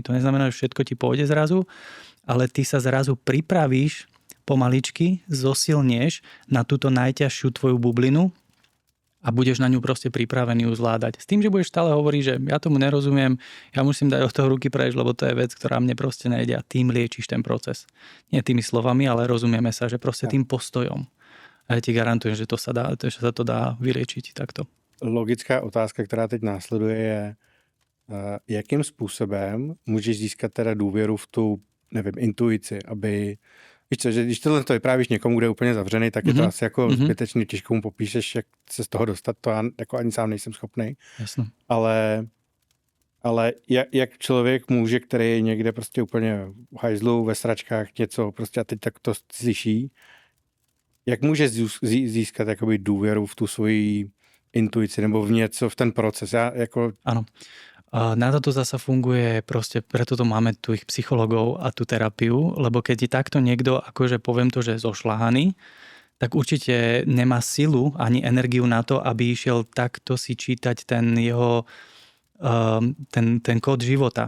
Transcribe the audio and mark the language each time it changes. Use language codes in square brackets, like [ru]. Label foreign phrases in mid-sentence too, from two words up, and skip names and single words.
[sk] To neznamená, že všetko ti pôjde zrazu, ale ty sa zrazu pripravíš pomaličky, zosilnieš na túto najťažšiu tvoju bublinu a budeš na ňu proste pripravený ju zvládať. S tým, že budeš stále hovoriť, že ja tomu nerozumiem, ja musím dať od toho ruky preč, lebo to je vec, ktorá mne proste nejde, a tým liečíš ten proces. Nie tými slovami, ale rozumieme sa, že proste tým postojom. A ja ti garantujem, že sa to dá vyliečiť takto. [cs] Logická otázka, která teď následuje, je, jakým způsobem můžeš získat teda důvěru v tu nevím, intuici, aby... Víš co, že když tohle to vyprávíš někomu, kde je úplně zavřený, tak je to asi jako zbytečný, těžko mu popíšeš, jak se z toho dostat, to já jako ani sám nejsem schopný. Jasno. Ale jak člověk může, který je někde prostě úplně v hajzlu, ve sračkách, něco prostě a teď tak to slyší, jak může získat jakoby důvěru v tu svoji intuici nebo v něco, v ten proces? [sk] Áno. Na toto zasa funguje proste, preto to máme tu ich psychologov a tú terapiu, lebo keď je takto niekto, akože poviem to, že je zošľahaný, tak určite nemá silu ani energiu na to, aby išiel takto si čítať ten jeho ten kód života.